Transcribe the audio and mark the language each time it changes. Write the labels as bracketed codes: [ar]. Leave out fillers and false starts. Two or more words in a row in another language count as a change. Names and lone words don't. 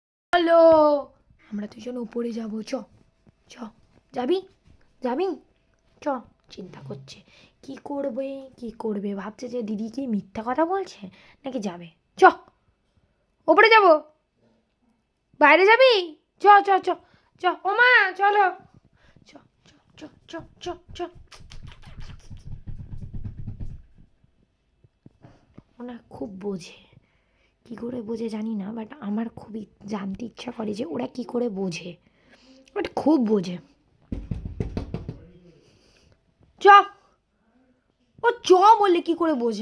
[bn] হ্যালো, আমরা দুজন উপরে যাবো। চ চ, যাবি যাবি চ। চিন্তা করছে কি করবে কি করবে, ভাবছে যে দিদি কি মিথ্যা কথা বলছে নাকি যাবে। চ, ওপরে যাব। বাইরে যাবি? চ চ চ চ, ওমা চলো। চ চ চ চ চ চ। ওনা খুব বোঝে, কি করে বোঝে জানি না, বাট আমার খুবই জানতে ইচ্ছা করে যে ওরা কি করে বোঝে, বাট খুব বোঝে। চ, ও চ বললে কি করে বোঝে?